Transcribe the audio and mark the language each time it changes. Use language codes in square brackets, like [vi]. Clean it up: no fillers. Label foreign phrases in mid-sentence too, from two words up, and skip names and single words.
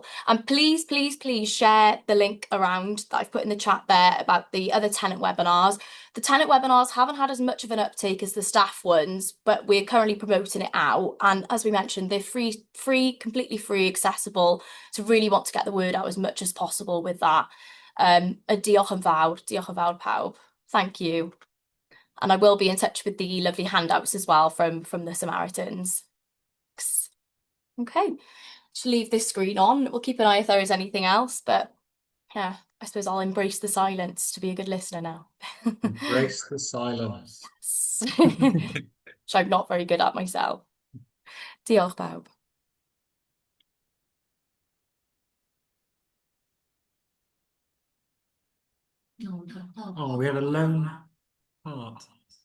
[en] And please, please, please share the link around that I've put in the chat there about the other tenant webinars. The tenant webinars haven't had as much of an uptake as the staff ones, but we're currently promoting it out. And as we mentioned, they're free, completely free, accessible. So really want to get the word out as much as possible with that. [cy] A diolch yn fawr pawb. [en] Thank you. And I will be in touch with the lovely handouts as well from the Samaritans. Okay, to leave this screen on. We'll keep an eye if there is anything else, but yeah, I suppose I'll embrace the silence to be a good listener now. Embrace the silence. Yes. Which I'm not very good at myself. [cy] Diolch pawb. [en] Oh, we had a lone part.